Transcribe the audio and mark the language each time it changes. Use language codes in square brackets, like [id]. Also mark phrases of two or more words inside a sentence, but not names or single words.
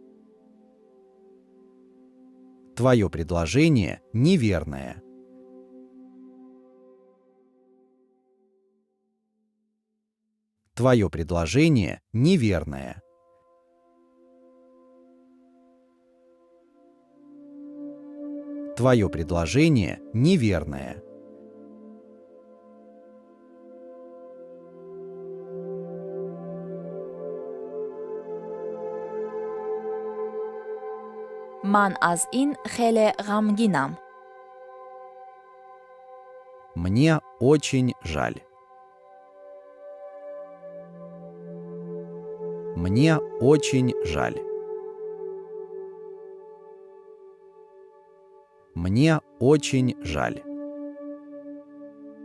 [ru] Твое предложение неверное. Твое предложение неверное. Твое предложение неверное. [tg] ман аз ин хеле ғамгинам. [ru] Мне очень жаль. Мне очень жаль. Мне очень жаль.